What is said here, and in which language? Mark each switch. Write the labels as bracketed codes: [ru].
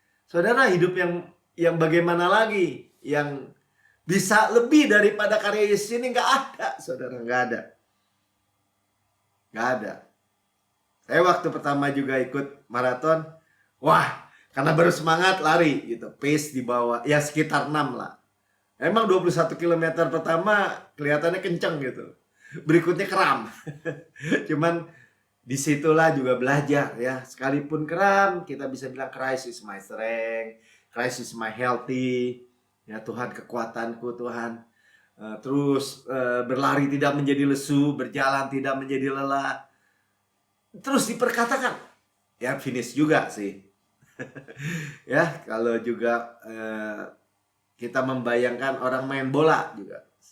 [id] Saudara, hidup yang bagaimana lagi? Yang bisa lebih daripada karya Yesus ini nggak ada, saudara, nggak ada. Nggak ada. Saya waktu pertama juga ikut maraton, wah, karena baru semangat lari gitu, pace di bawah, ya sekitar 6 lah. Emang 21 km pertama kelihatannya kenceng gitu. Berikutnya kram. Cuman disitulah juga belajar ya. Sekalipun kram, kita bisa bilang [en] Christ is my strength, Christ is my healthy. [id] Ya Tuhan kekuatanku Tuhan. Terus berlari tidak menjadi lesu, berjalan tidak menjadi lelah. Terus diperkatakan. Ya finish juga sih. Ya kalau juga kita membayangkan orang main bola juga.